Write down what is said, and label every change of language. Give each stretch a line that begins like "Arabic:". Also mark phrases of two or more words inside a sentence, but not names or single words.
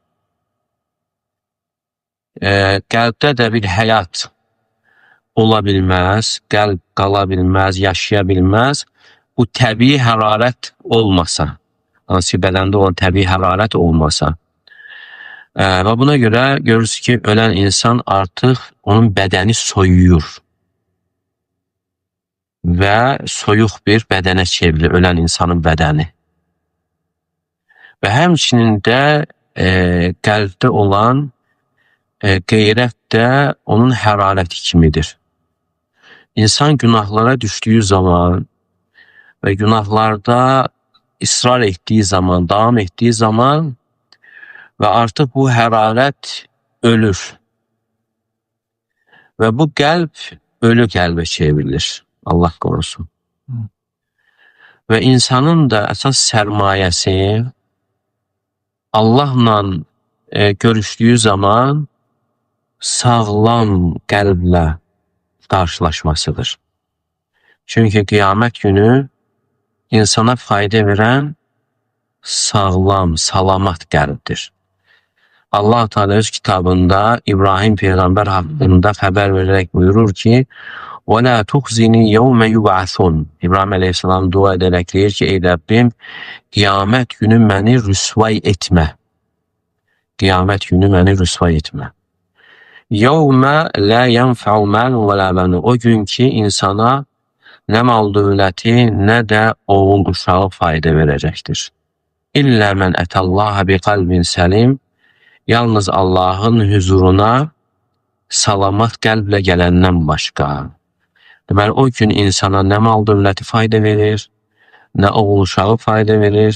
Azerbaijani: Qəlbdə də bir həyat ola bilməz, qəlb qala bilməz, yaşaya bilməz. Bu təbii hərarət olmasa, hansı bədəndə olan təbii hərarət olmasa.
Turkish: Ve buna göre görürüz ki ölen insan artık onun bədəni soyuyur.
Azerbaijani: Ve soyuq bir bədənə çevrilir ölen insanın bədəni. Ve həmçinin də qəlbdə olan qeyrət də onun hərarəti kimidir.
Turkish: İnsan günahlara düştüğü zaman ve günahlarda ısrar ettiği zaman, devam ettiği zaman ve artık bu hərarət ölür.
Azerbaijani: Ve bu qəlb ölü qəlbə çevrilir.
Turkish: Allah korusun.
Azerbaijani: Ve insanın da əsas sərmayəsi Allah'la görüştüğü zaman sağlam qəlblə qarşılaşmasıdır. Çünki qiyamət günü insana fayda verən sağlam, salamat qəlbdir. Allah Teala öz kitabında İbrahim peyğəmbər haqqında xəbər verərək buyurur ki:
Arabic: وَلَا تُخْزِنِي يَوْمَ يُبْعَثُونَ.
Azerbaijani: İbrahim əleyhissalam dua edərək deyir ki, ey Rəbbim, qiyamət günü məni rüsvay etmə. Qiyamət günü məni rüsvay etmə.
Arabic: يَوْمَ لَا يَنْفَعُ مَالٌ وَلَا بَنُونَ.
Azerbaijani: O gün ki, insana nə mal dövləti, nə də oğul uşağı fayda verəcəkdir.
Arabic: إلا من أتى الله بقلب سليم.
Azerbaijani: Yalnız Allahın huzuruna salamat qəlblə gələndən başqa. Deməli, o gün insana nə mal dövləti fayda verir, nə oğul uşağı fayda verir.